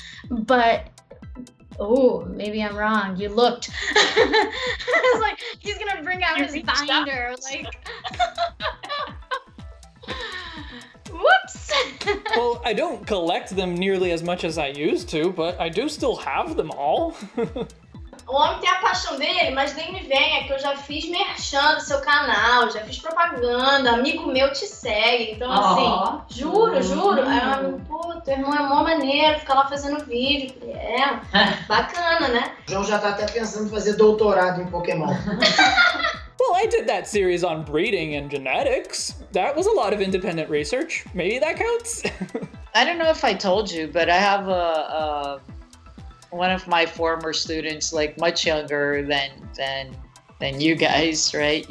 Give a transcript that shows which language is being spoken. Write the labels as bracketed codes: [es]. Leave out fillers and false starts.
[en] But oh, maybe I'm wrong. You looked. I was like, he's gonna bring out his binder, like. Whoops! Well, I don't collect them nearly as much as I used to, but I do still have them all. [pt] O homem tem a paixão dele, mas nem me venha, que eu já fiz merchan do seu canal, já fiz propaganda, amigo meu te segue, então assim, juro, aí um amigo, pô, teu irmão é mó maneiro, fica lá fazendo vídeo, bacana, né? O João já tá até pensando em fazer doutorado em Pokémon. [en] Well, I did that series on breeding and genetics. That was a lot of independent research. Maybe that counts? I don't know if I told you, but I have one of my former students, like much younger than you guys, right?